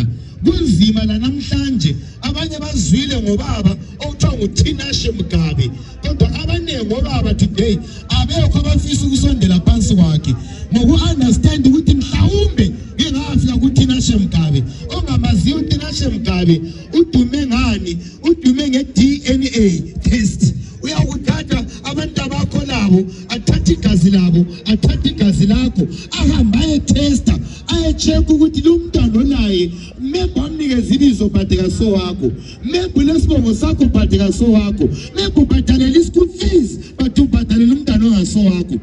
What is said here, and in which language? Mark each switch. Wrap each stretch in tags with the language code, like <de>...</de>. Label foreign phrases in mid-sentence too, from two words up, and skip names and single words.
<nd>Kunzima la namhlanje, abanye bazwile ngobaba okuthiwa nguThinashe Mgabe, kodwa abaningi ngobaba today abekho abafisa ukusondela phansi kwakhe ngoku-understand ukuthi mhlawumbe ngingafika kuThinashe Mgabe. Ongamaziyo uThinashe Mgabe udume ngani? Udume nge-</nd> <en>DNA test.</en> <nd>Uyakuthatha abantu abakho labo, athathe igazi labo, athathe igazi lakho, ahamba ayetesta, ayecheka ukuthi lo mntwana olaye maybe amnikeza ibizo bhatheka so wakho, maybe lesibongo sakho bhatheka so wakho, maybe ubhatalela</nd> <en>school fees</en> <nd>but ubhatalela umntwana ongaso wakho.</nd>